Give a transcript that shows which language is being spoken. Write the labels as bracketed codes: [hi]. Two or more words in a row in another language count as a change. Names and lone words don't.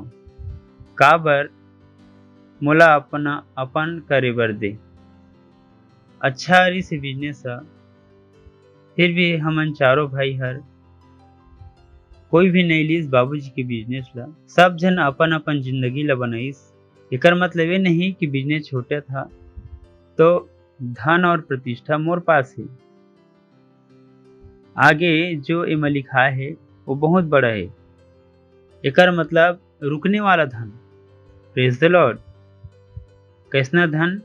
[hne] काबर मोला अपन करे बर दे। अच्छा रही से बिजनेस है। फिर भी हमन चारों भाई हर कोई भी नहीं लीस बाबूजी के बिजनेस ला। सब जन अपन जिंदगी ला बनाईस। एकर मतलब ये नहीं कि बिजनेस छोटा था तो धन और प्रतिष्ठा मोर पास है। आगे जो एमा लिखा है वो बहुत बड़ा है। एकर मतलब रुकने वाला धन। [en] Praise the Lord. [hne] कैसना धन?